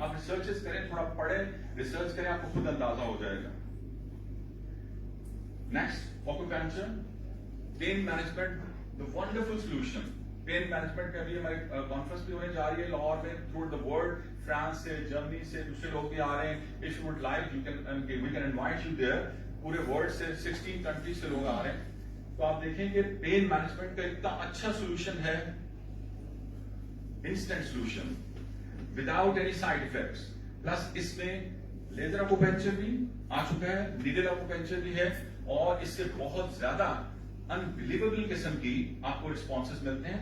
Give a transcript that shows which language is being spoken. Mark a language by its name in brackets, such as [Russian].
[Urdu] آپ ریسرچز کریں, تھوڑا پڑھیں, ریسرچ کریں, آپ کو خود اندازہ ہو جائے گا. [English] Next, acupuncture, pain management, the wonderful solution. [Urdu] Pain management میں بھی ہماری کانفرنس بھی ہونے جا رہی ہے لاہور میں, [English] through the world, [Urdu] فرانس سے, جرمنی سے, دوسرے لوگ بھی آ رہے ہیں. [English] If you would like, we can invite you there. [Urdu] پورے ورلڈ سے 16 کنٹریز سے لوگ آ رہے ہیں. تو آپ دیکھیں کہ پین مینجمنٹ کا اتنا اچھا سولوشن ہے, instant solution [English] Without any side effects. [Urdu] Plus اس میں لیزر اکوپنچر بھی آ چکا ہے, نیڈل اکوپنچر بھی ہے, اور اس سے بہت زیادہ انبلیویبل قسم کی آپ کو رسپانسز ملتے ہیں.